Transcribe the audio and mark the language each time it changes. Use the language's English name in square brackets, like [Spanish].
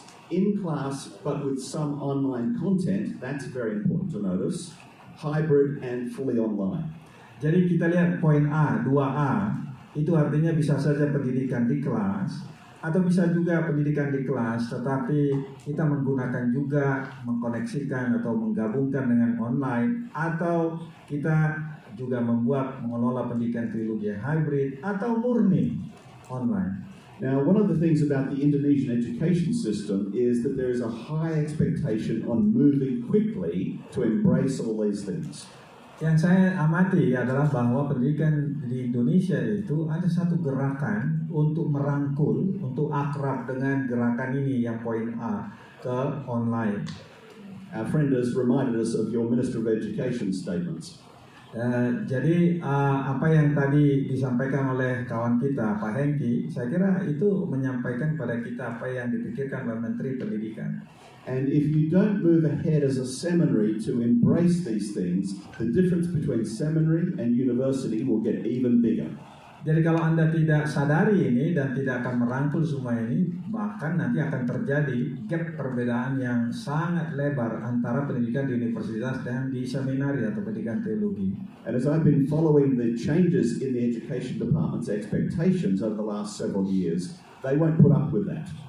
[English] In class, but with some online content, that's very important to notice. Hybrid and fully online. [Indonesian] Jadi kita lihat poin A, 2A, itu artinya bisa saja pendidikan di kelas, atau bisa juga pendidikan di kelas, tetapi kita menggunakan juga, mengkoneksikan atau menggabungkan dengan online, atau kita juga mengelola pendidikan teologi hybrid, atau murni online. [English] Now, one of the things about the Indonesian education system is that there is a high expectation on moving quickly to embrace all these things. [Indonesian] Yang saya amati adalah bahwa pendidikan di Indonesia itu ada satu gerakan untuk merangkul, untuk akrab dengan gerakan ini yang poin A ke online. [English] Our friend has reminded us of your Minister of Education statements. [Indonesian] Jadi apa yang tadi disampaikan oleh kawan kita Pak Hengki, saya kira itu menyampaikan pada kita apa yang dipikirkan oleh Menteri Pendidikan. [English] And if you don't move ahead as a seminary to embrace these things, the difference between seminary and university will get even bigger. [Indonesian] Jadi kalau Anda tidak sadari ini dan tidak akan merangkul semua ini, bahkan nanti akan terjadi gap perbedaan yang sangat lebar antara pendidikan di universitas dan di seminari atau pendidikan teologi. [English] And as I've been following the changes in the education department's expectations over the last several years, they won't put up with that.